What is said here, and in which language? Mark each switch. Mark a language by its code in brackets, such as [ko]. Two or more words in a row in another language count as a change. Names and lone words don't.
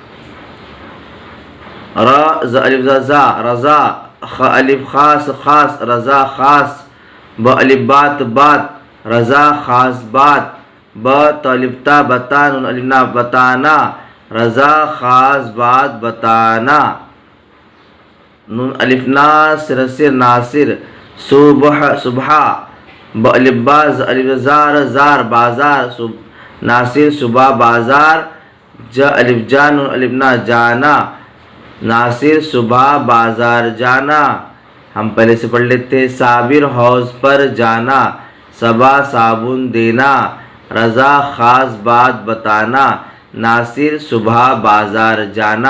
[ur] را الف زا رضا، خ الف خاص خاص رضا خاص، ب الف بات بات رضا خاص بات، ب الف تا بتان الف نا بتانا رضا خاص بات بتانا، نون الف نا سر سر ناصر صبح صبح، ب الف باز الف زار زار بازار ناصر صبح بازار، ج الف جان الف نا جانا ناصر صبح بازار جانا۔ ہم پہلے سے پڑھ لیتے ہیں۔ صابر حوض پر جانا، صبا صابن دینا، رضا خاص بات بتانا، ناصر صبح بازار جانا۔